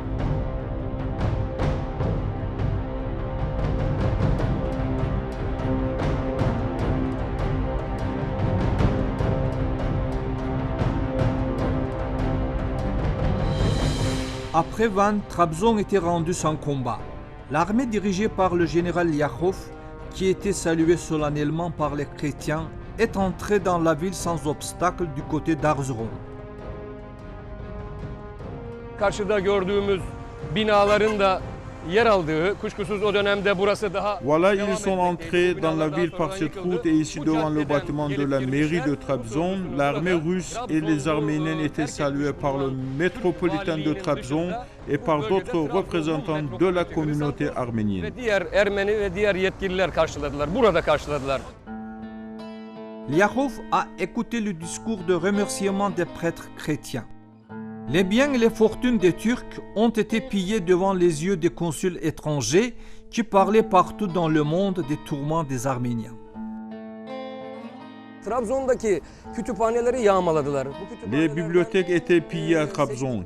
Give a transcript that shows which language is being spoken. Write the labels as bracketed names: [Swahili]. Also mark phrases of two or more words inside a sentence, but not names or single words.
[French] Après Van, Trabzon était rendu sans combat. L'armée dirigée par le général Yakov, qui était salué solennellement par les chrétiens, est entrée dans la ville sans obstacle du côté d'Erzurum. [Turkish] Karşıda gördüğümüz binaların da yer aldığı, kuşkusuz o dönemde burası daha... [French] Voilà, ils sont entrés dans la ville par cette route et ici devant le bâtiment de la mairie de Trabzon, l'armée russe et les Arméniens étaient salués par le métropolitain de Trabzon et par d'autres représentants de la communauté arménienne. [Turkish] Ve diğer Ermeni ve diğer yetkililer karşıladılar, burada karşıladılar. [French] Yakov a écouté le discours de remerciement des prêtres chrétiens. Les biens et les fortunes des Turcs ont été pillés devant les yeux des consuls étrangers qui parlaient partout dans le monde des tourments des Arméniens. Les bibliothèques étaient pillées à Trabzon.